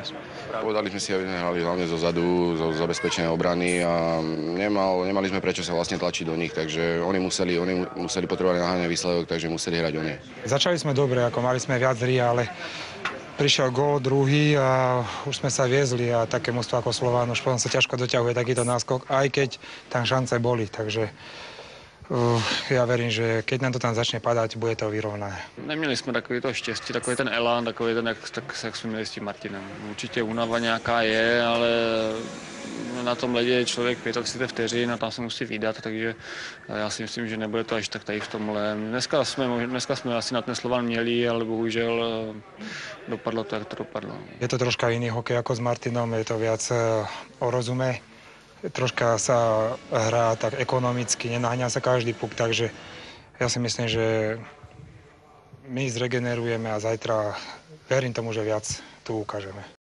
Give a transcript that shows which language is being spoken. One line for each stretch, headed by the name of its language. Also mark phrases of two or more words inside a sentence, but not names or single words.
Slovak: Povedali sme si, aby sme hrali hlavne zo zadu, zo zabezpečenej obrany a nemali sme prečo sa vlastne tlačiť do nich, takže oni museli potrebovať naháňať výsledok, takže museli hrať oni. Začali sme dobre, ako mali sme viac hry, ale prišiel gól druhý a už sme sa viezli a také mužstvo ako Slován už potom sa ťažko doťahuje takýto náskok, aj keď tam šance boli, takže ja verím, že keď nám to tam začne padať, bude to vyrovnané.
Czech: Neměli jsme takový to štěstí, takový ten elán, takový ten, jak jsme měli s tím Martinem. Určitě únava nějaká je, ale na tom ledě je člověk 35 vteřin a tam se musí vydat, takže já si myslím, že nebude to až tak tady v tomhle. Dneska jsme asi na ten Slovan měli, ale bohužel dopadlo to, jak to dopadlo.
Slovak: Je to troška iný hokej ako s Martinom, je to viac o rozume. Troška sa hrá tak ekonomicky, nenaháňa sa každý puk, takže ja si myslím, že my zregenerujeme a zajtra verím tomu, že viac tu ukážeme.